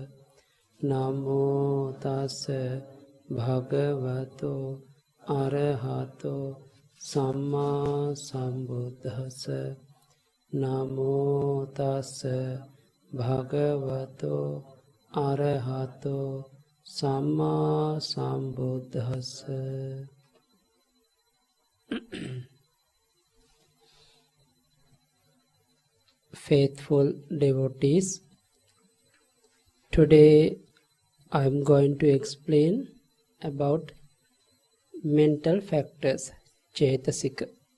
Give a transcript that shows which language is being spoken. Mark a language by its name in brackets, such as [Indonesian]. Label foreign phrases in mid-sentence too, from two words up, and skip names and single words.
[Pali] Namo Tassa Bhagavato Arahato Samma Sambuddhassa. Namo Tassa Bhagavato Arahato Samma Sambuddhassa. [English] Faithful devotees, today I am going to explain about mental factors, Cetasika.